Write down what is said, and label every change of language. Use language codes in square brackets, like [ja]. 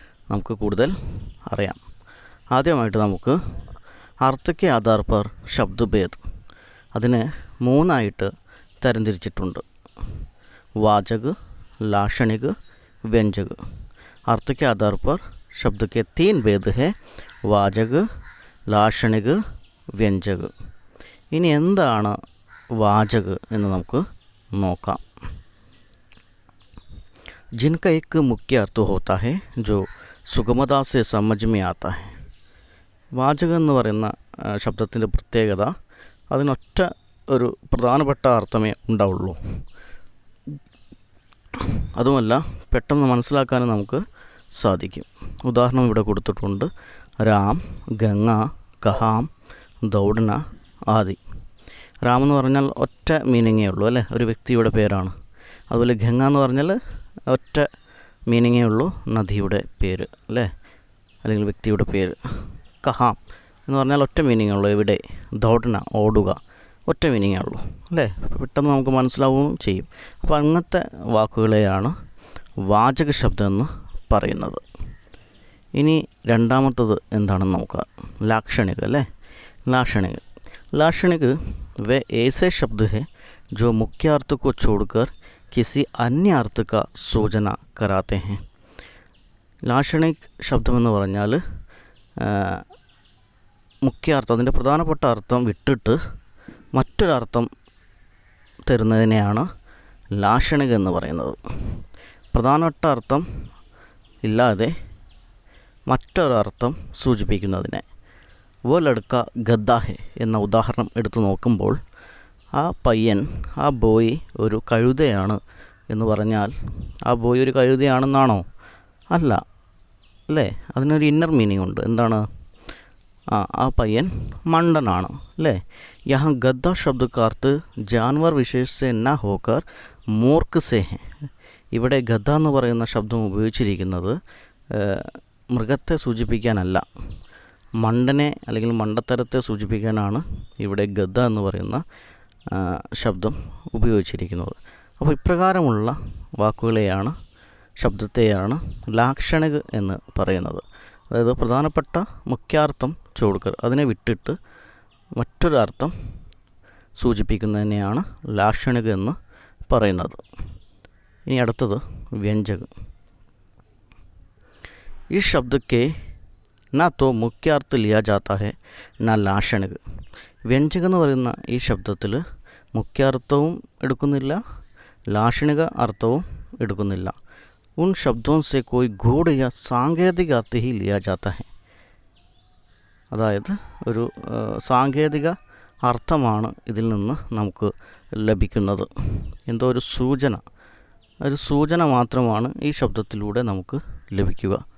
[ml] നമുക്ക് കൂടുതൽ അറിയാം. ആദ്യമായിട്ട് നമുക്ക് അർത്ഥയ്ക്ക് [hi] ആധാർ പർ ശബ്ദഭേദ്, [ml] അതിനെ മൂന്നായിട്ട് തരംതിരിച്ചിട്ടുണ്ട്. വാചക്, [hi] लाक्षणिक, व्यंजक. अर्थ के आधार पर शब्द के 3 भेद हैं: वाचक, लाक्षणिक, व्यंजक. [ml] ഇനി എന്താണ് വാചക് എന്ന് നമുക്ക് നോക്കാം. [hi] जिनका एक मुख्य अर्थ होता है जो सुगमता से समझ में आता है. [ml] വാചകം എന്ന് പറയുന്ന ശബ്ദത്തിൻ്റെ പ്രത്യേകത, അതിനൊറ്റ ഒരു പ്രധാനപ്പെട്ട അർത്ഥമേ ഉണ്ടാവുള്ളൂ. അതുമല്ല, പെട്ടെന്ന് മനസ്സിലാക്കാനും നമുക്ക് സാധിക്കും. ഉദാഹരണം ഇവിടെ കൊടുത്തിട്ടുണ്ട്: രാം, ഗംഗ, കഹാം, ദൗഡന ആദി. രാം എന്ന് പറഞ്ഞാൽ ഒറ്റ മീനിങ്ങേ ഉള്ളൂ, അല്ലേ? ഒരു വ്യക്തിയുടെ പേരാണ്. അതുപോലെ ഗംഗ എന്ന് പറഞ്ഞാൽ ഒറ്റ മീനിങ്ങേ ഉള്ളൂ, നദിയുടെ പേര്, അല്ലേ? അല്ലെങ്കിൽ വ്യക്തിയുടെ പേര്. കഹാം എന്ന് പറഞ്ഞാൽ ഒറ്റ മീനിങ്ങേ ഉള്ളൂ, എവിടെ? ദൗഡന, ഓടുക, ഒറ്റ മീനിങ്ങേ ഉള്ളൂ, അല്ലേ? പെട്ടെന്ന് നമുക്ക് മനസ്സിലാവുകയും ചെയ്യും. അപ്പോൾ അങ്ങനത്തെ വാക്കുകളെയാണ് വാചക ശബ്ദം എന്ന് പറയുന്നത്. ഇനി രണ്ടാമത്തത് എന്താണെന്ന് നോക്കാം. लाक्षणिक, അല്ലേ? [hi] लाक्षणिक वे ऐसे शब्द हैं जो मुख्य अर्थ को छोड़कर किसी अन्य अर्थ का सूचना कराते हैं. [ml] लाक्षणिक ശബ്ദമെന്ന് പറഞ്ഞാൽ മുഖ്യ അർത്ഥം, അതിൻ്റെ പ്രധാനപ്പെട്ട അർത്ഥം വിട്ടിട്ട് മറ്റൊരർത്ഥം തരുന്നതിനെയാണ് ലാക്ഷണിക എന്ന് പറയുന്നത്. പ്രധാനപ്പെട്ട അർത്ഥം ഇല്ലാതെ മറ്റൊരർത്ഥം സൂചിപ്പിക്കുന്നതിനെ. [hi] വോ ലഡ്ക ഗദ്ദ ഹെ [ml] എന്ന ഉദാഹരണം എടുത്തു നോക്കുമ്പോൾ, ആ പയ്യൻ, ആ ബോയ് ഒരു കഴുതയാണ് എന്ന് പറഞ്ഞാൽ ആ ബോയ് ഒരു കഴുതയാണെന്നാണോ? അല്ല, അല്ലേ? അതിനൊരു ഇന്നർ മീനിങ് ഉണ്ട്. എന്താണ്? ആ പയ്യൻ മണ്ടനാണ്, അല്ലേ? [hi] यहाँ गद्दा शब्द का अर्थ जानवर विशेष से न होकर मूर्ख से है. [ml] ഇവിടെ ഗദ്ദ എന്ന് പറയുന്ന ശബ്ദം ഉപയോഗിച്ചിരിക്കുന്നത് മൃഗത്തെ സൂചിപ്പിക്കാനല്ല, മണ്ടനെ അല്ലെങ്കിൽ മണ്ടത്തരത്തെ സൂചിപ്പിക്കാനാണ് ഇവിടെ ഗദ്ദ എന്ന് പറയുന്ന ശബ്ദം ഉപയോഗിച്ചിരിക്കുന്നത്. അപ്പോൾ ഇപ്രകാരമുള്ള വാക്കുകളെയാണ്, ശബ്ദത്തെയാണ് ലാക്ഷണിക് എന്ന് പറയുന്നത്. അതായത് പ്രധാനപ്പെട്ട മുഖ്യാർത്ഥം [hi] ചോടുക്കർ, [ml] അതിനെ വിട്ടിട്ട് മറ്റൊരർത്ഥം സൂചിപ്പിക്കുന്നതിനെയാണ് ലാക്ഷണിക എന്ന് പറയുന്നത്. ഇനി അടുത്തത് വ്യഞ്ജക. ഈ ശബ്ദಕ್ಕೆ [hi] ना तो मुख्य अर्थ लिया जाता है ना लाक्षणिक. [ml] വ്യഞ്ജക എന്ന് പറയുന്ന ഈ ശബ്ദത്തിൽ മുഖ്യ അർത്ഥവും എടുക്കുന്നില്ല, ലാക്ഷണിക അർത്ഥവും എടുക്കുന്നില്ല. [hi] ഉൻ ശബ്ദോं से कोई गूढ़ या सांकेतिक अर्थ ही लिया जाता है. [ml] അതായത് ഒരു സാങ്കേതിക അർത്ഥമാണ് ഇതിൽ നിന്ന് നമുക്ക് ലഭിക്കുന്നത്. എന്തോ ഒരു സൂചന മാത്രമാണ് ഈ ശബ്ദത്തിലൂടെ നമുക്ക് ലഭിക്കുക.